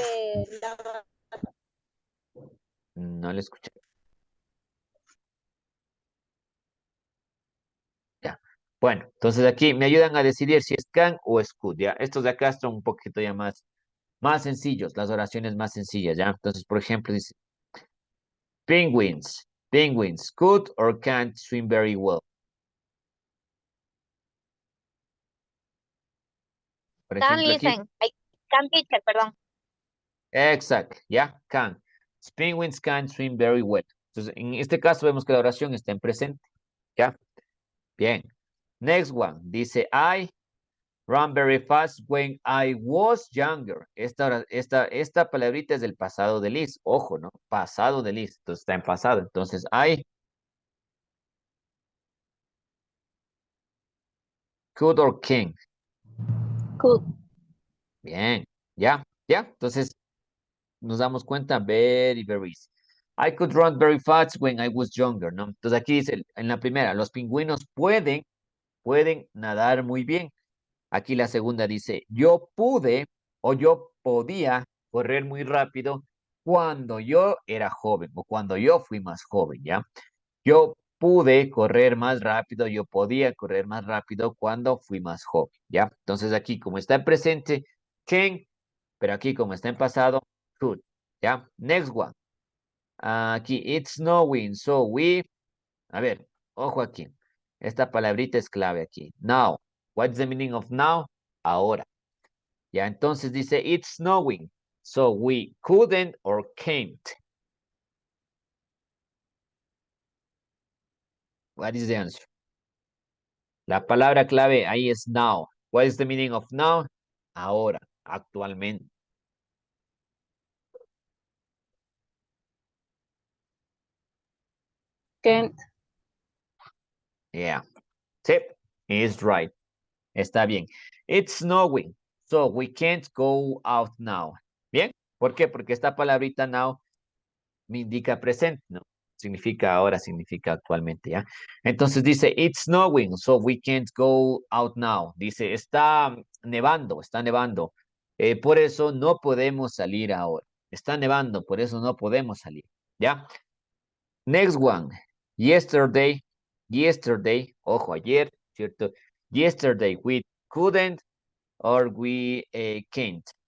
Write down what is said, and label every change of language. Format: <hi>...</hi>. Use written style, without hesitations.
<es>de no le escuché. Ya. Bueno, entonces aquí me ayudan a decidir si es can o es could, ¿ya? Estos de acá son un poquito ya más sencillos, las oraciones más sencillas, ¿ya? Entonces, por ejemplo, dice,</es> <en>penguins could or can't swim very well.</en> <es>Por</es> <en>Can</en> <es>ejemplo, aquí,</es> <en>listen. Can teacher,</en> <es>perdón. exacto, ¿ya? Can.</es> <en>Penguins can swim very well.</en> <es>Entonces, en este caso vemos que la oración está en presente, ¿ya? Bien.</es> <en>Next one, dice, I ran very fast when I was younger.</en> <es>Esta palabrita es del pasado de Liz. Ojo, ¿no? Pasado de Liz. Entonces está en pasado.</es> <en>Entonces, I could or can. Could.</en> <es>Bien. ¿Ya? ¿Ya? Entonces, nos damos cuenta,</es> <en>very easy. I could run very fast when I was younger, ¿no?</en> <es>Entonces aquí dice, en la primera, los pingüinos pueden nadar muy bien. Aquí la segunda dice, yo pude o yo podía correr muy rápido cuando yo era joven o cuando yo fui más joven, ¿ya? Yo pude correr más rápido, yo podía correr más rápido cuando fui más joven, ¿ya? Entonces aquí como está en presente, can, pero aquí como está en pasado, could, ¿ya?</es> <en>Next one.</en> <es>Aquí,</es> <en>it's snowing, so we,</en> <es>a ver, ojo aquí. Esta palabrita es clave aquí.</es> <en>Now. What's the meaning of now?</en> <es>Ahora. Ya, entonces dice,</es> <en>it's snowing. So we couldn't or can't. What is the answer?</en> <es>La palabra clave ahí es now.</es> <en>What is the meaning of now?</en> <es>Ahora, actualmente.</es> <en>Can't. Yeah. Sí, is right.</en> <es>Está bien.</es> <en>It's snowing. So we can't go out now.</en> <es>Bien. ¿Por qué? Porque esta palabrita now me indica presente, ¿no? Significa ahora, significa actualmente, ¿ya? Entonces dice,</es> <en>it's snowing, so we can't go out now.</en> <es>Dice, está nevando, está nevando. Por eso no podemos salir ahora. Está nevando, por eso no podemos salir, ¿ya?</es> <en>Next one.</en> <es>Yesterday, ojo, ayer, ¿cierto?</es> <en>Yesterday we couldn't or we can't.</en>